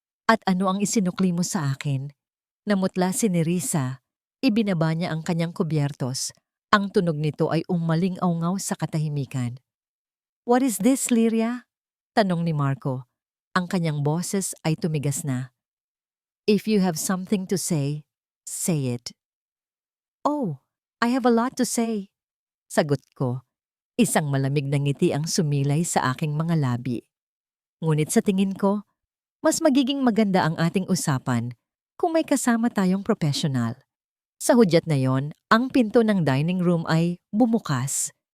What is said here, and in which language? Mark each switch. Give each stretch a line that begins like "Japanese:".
Filipino: At ano ang isinukli mo sa akin? Namutla si Nerissa. Ibinaba niya ang kanyang kubyertos. Ang tunog nito ay umaling-aungaw sa katahimikan.
English: What is this, Lyria?
Filipino: Tanong ni Marco. Ang kanyang boses ay tumigas na.
English: If you have something to say it. Oh, I have a lot to say.
Filipino: Sagot ko. Isang malamig na ngiti ang sumilay sa aking mga labi. Ngunit sa tingin ko, mas magiging maganda ang ating usapan kung may kasama tayong profesional. Sa hudyat na yon, ang pinto ng dining room ay bumukas.